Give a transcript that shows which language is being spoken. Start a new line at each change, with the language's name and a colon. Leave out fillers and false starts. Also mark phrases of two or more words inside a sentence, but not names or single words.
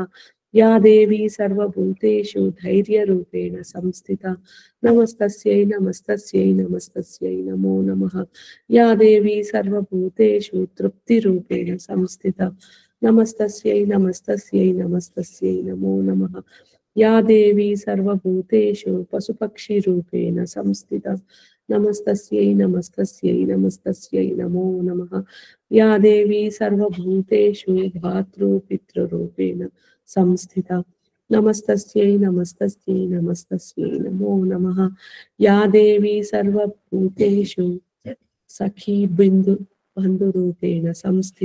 Sanskrit: या देवी सर्वभूतेषु धैर्यरूपेण संस्थिता नमस्तस्यै नमस्तस्यै नमस्तस्यै नमो नमः. या देवी सर्वभूतेषु तृप्तिरूपेण संस्थिता नमस्तस्यै नमस्तस्यै नमस्तस्यै नमो नमः. या देवी सर्वभूतेषु पशुपक्षिरूपेण संस्थिता నమస్తస్యై నమస్తస్యై నమస్తస్యై నమో నమః. యా దేవీ సర్వభూతేషు భాతృ పితృరూపేణ సంస్థిత. నమస్తస్యై నమస్తస్యై నమస్తస్యై నమో నమః. యా దేవీ సర్వభూతేషు సఖీ బంధురూపేణ సంస్థిత.